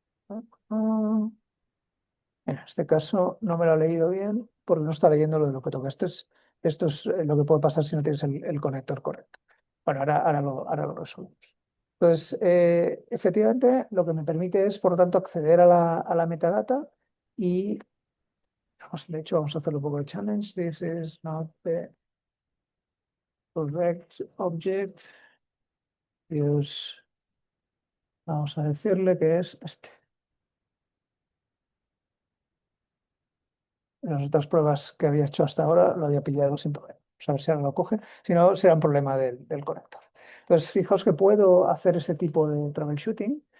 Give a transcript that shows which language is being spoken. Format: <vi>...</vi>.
<es>Ah, En este caso no me lo ha leído bien porque no está leyendo lo de lo que toca. Esto es lo que puede pasar si no tienes el conector correcto. Bueno, ahora lo resolvemos. Entonces, efectivamente, lo que me permite es, por lo tanto, acceder a la metadata y, de hecho, vamos a hacerlo un poco de challenge.</es> <en>This is not the correct object.</en> <es>Vamos a decirle que es este. En las otras pruebas que había hecho hasta ahora lo había pillado sin problema. Vamos a ver si ahora lo coge. Si no, será un problema del conector. Entonces, fijaos que puedo hacer ese tipo de troubleshooting.</es>